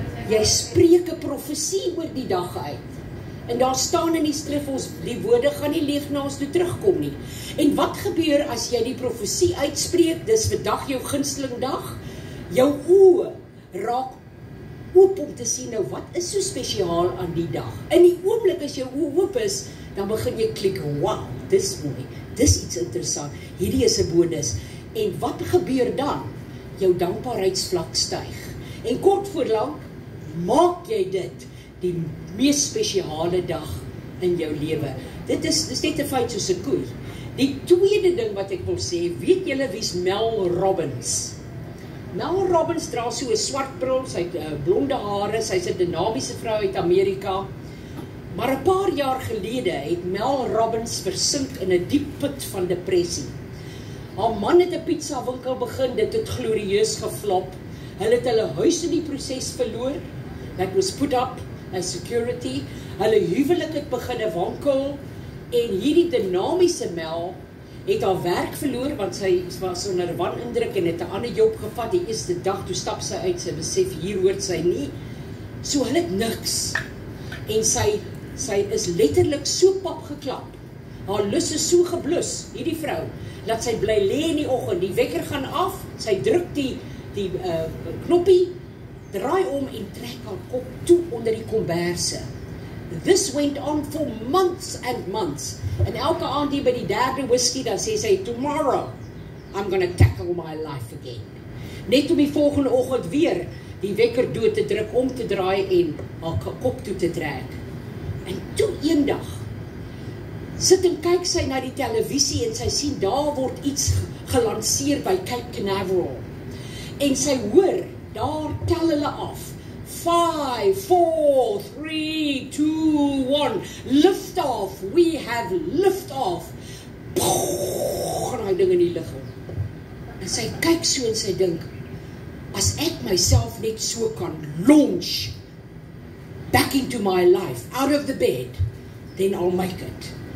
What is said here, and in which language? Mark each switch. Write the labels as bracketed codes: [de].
[af] Jy spreek 'n profesie oor die dag uit, en daar staan in die skrif, die woorde gaan nie leeg na ons toe terugkom nie, en wat gebeur as jy die profesie uitspreek, dis vandag jou gunsteling dag, jou oë raak oop om te sien, nou wat is so spesiaal aan die dag? In die oomblik as jou oë oop is, dan begin jy klik, wow, dis mooi, dis iets interessant, hierdie is 'n bonus. En wat gebeur dan? Jou dankbaarheidsvlak styg. En kort voorlank, maak jy dit die mees spesiale dag in jou lewe. Dit is net 'n feit soos 'n koei. Die tweede ding wat ek wil sê, weet julle wie's Mel Robbins? Mel Robbins dra so 'n swart bril, sy het blonde hare, sy's 'n dinamiese vrou uit Amerika. Maar 'n paar jaar gelede het Mel Robbins versink in 'n diep put van depressie. Haar man het 'n pizza winkel begin, dit het glorieus geflop. Hulle het hulle huis in die proses verloor. [en] That was put up as security. [af] Hulle huwelik het begin wankel en hierdie dinamiese Mel het haar werk verloor want sy was onder wanindruk en het 'n ander job gevat. Die eerste dag toe stap sy uit, sy besef hier hoort sy nie. So hulle het niks. En sy is letterlik so pap geklap. Haar lus is so geblus, hierdie vrou, dat sy bly lê in die oggend, die wekker gaan af, sy druk die knoppie, draai om en trek haar kop toe onder die komberse. [en] This went on for months and months. [af] En elke aand hier by die derde whisky, dan sê sy, [en] tomorrow, I'm gonna tackle my life again. [af] Net om die volgende oggend weer die wekker dood te druk, om te draai en haar kop toe te trek. En toe eendag, sit en kyk sy na die televisie en sy sien, daar word iets gelanseer by Cape Canaveral. En sy hoor, daar tel hulle af. [en] 5, 4, 3, 2, 1, lift off, we have lift off. [af] Gaan hy ding in die lug. En sy kyk so en sy dink, as ek myself net so kan [en] launch back into my life, out of the bed, then I'll make it.